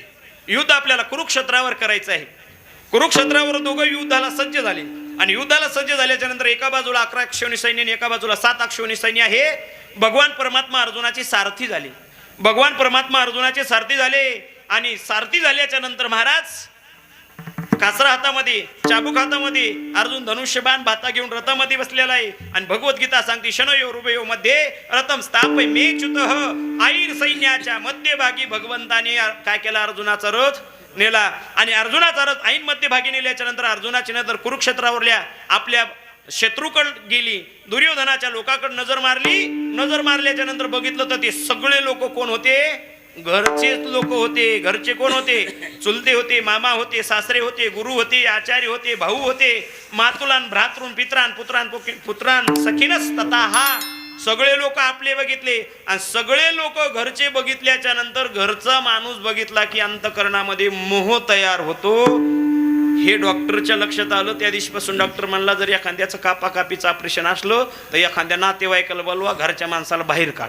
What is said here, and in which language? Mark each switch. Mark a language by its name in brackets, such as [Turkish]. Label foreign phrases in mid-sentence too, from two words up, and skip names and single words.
[Marathi] युद्ध आपल्याला कुरुक्षेत्रावर करायचं आहे. कुरुक्षेत्रावर दोघं युद्धाला सज्ज झाले आणि युद्धाला सज्ज झाल्याच्या नंतर एका बाजूला 11 अक्षौहिणी सैन्य आणि एका बाजूला 7 अक्षौहिणी सैन्य आहे. भगवान परमात्मा अर्जुनाचे सारथी झाले. भगवान परमात्मा अर्जुनाचे सारथी झाले आणि सारथी झाल्याच्या नंतर महाराज कासरा हातामध्ये, चाबूक हातामध्ये, अर्जुन धनुष्यबाण भाता घेऊन रथामध्ये बसलेला आहे. आणि भगवद्गीता सांगते, [Sanskrit] शनयो रुभयो मध्ये रथम स्थापय मेच्युतः. [Marathi] आईर सैन्याच्या मध्यभागी भगवंताने काय केला? अर्जुनाचा रथ नेला. आणि अर्जुनाचा रथ ऐन मध्यभागी नेल्याच्या नंतर अर्जुनाची नजर कुरुक्षेत्रावरल्या आपल्या शत्रूकडे गेली. दुर्योधनाच्या लोकांकडे नजर मारली. नजर मारल्याच्या नंतर बघितलं तर ते सगळे लोक कोण होते? घरचेच लोक होते. घरचे कोण होते? चुलते होते, मामा होते, सासरे होते, गुरु होते, आचार्य होते, भाऊ होते, [Sanskrit] मातुलान भ्रातृन पित्रान पुत्रान सखीनस तथा. [Marathi] हा सगळे लोक आपले बघितले आणि सगळे लोक घरचे बघितल्याच्या नंतर घरचा माणूस बघितला की अंतकरणामध्ये मोह तयार होतो. हे डॉक्टरच्या लक्षात आलं. त्या दिवशीपासून डॉक्टर म्हणला जर एखाद्याचं कापाकापीचं ऑपरेशन असलं तर एखाद्या नातेवाईकाला बोलवा, घरच्या माणसाला बाहेर काढा.